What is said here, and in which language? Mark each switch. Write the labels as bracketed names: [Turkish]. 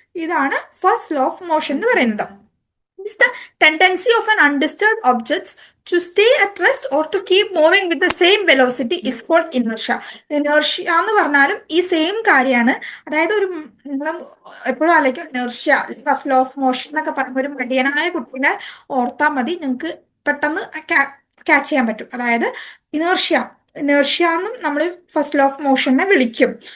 [Malayalam] ഇതാണ് first law of motion എന്ന് പറയുന്നത്. [English] Is the tendency of an undisturbed objects to stay at rest or to keep moving with the same velocity is called inertia. [Malayalam] Inertia എന്ന് പറഞ്ഞാലും ഈ same കാര്യമാണ്. അതായത് നിങ്ങൾ എപ്പോഴും ആലോചിക്കും inertia, first law of motion എന്നൊക്കെ പറയുമ്പോൾ ഒരു മടിയനായ കുട്ടീനെ ഓർത്താൽ മതി, നിങ്ങൾക്ക് പെട്ടെന്ന് ക്യാച്ച് ചെയ്യാൻ പറ്റും. അതായത് ഇനർഷ്യ എന്നും നമ്മൾ ഫസ്റ്റ് ലോ ഓഫ് മോഷനെ വിളിക്കും.